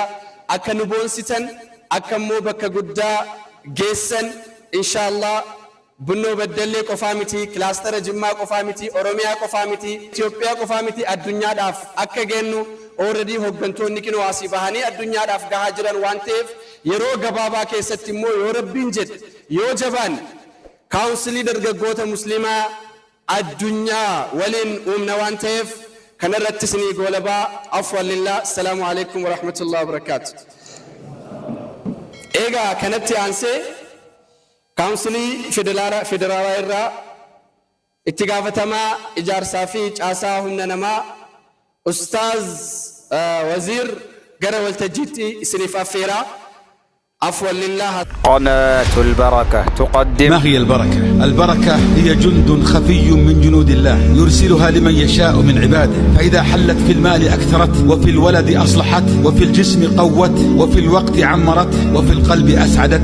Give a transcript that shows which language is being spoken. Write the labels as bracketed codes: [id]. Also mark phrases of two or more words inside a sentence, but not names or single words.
[om] Akka nu boonsitan akka immoo bakka guddaa geessan inshaallah Bunnoo Beddellee qofaa miti, kilaastara Jimmaa qofaa miti, Oromiyaa qofaa miti, Itoophiyaa qofaa miti, addunyaadhaaf akka geennu already hooggantoonni kinoo asii bahanii addunyaadhaaf gahaa jiran waan ta'eef yeroo gabaabaa keessatti immoo yoo rabbiin jedhe yoo jabaan kaawunsilii dargaggoota muslimaa addunyaa waliin uumna waan ta'eef kanarratti isinii goolabaa [ar] عفوا لله. السلام عليكم ورحمة الله وبركاته. [om] Eegaa kanatti aansee kaawunsilii federaalaa irraa itti gaafatamaa ijaarsaa fi caasaa humna namaa Ustaaz Waziir gara waltajjiitti isiniif affeeraa. [ar] عفوا لله. قناة البركة تقدم. ما هي البركة؟ البركة هي جند خفي من جنود الله يرسلها لمن يشاء من عباده، فإذا حلت في المال أكثرت، وفي الولد أصلحت، وفي الجسم قوت، وفي الوقت عمرت، وفي القلب أسعدت.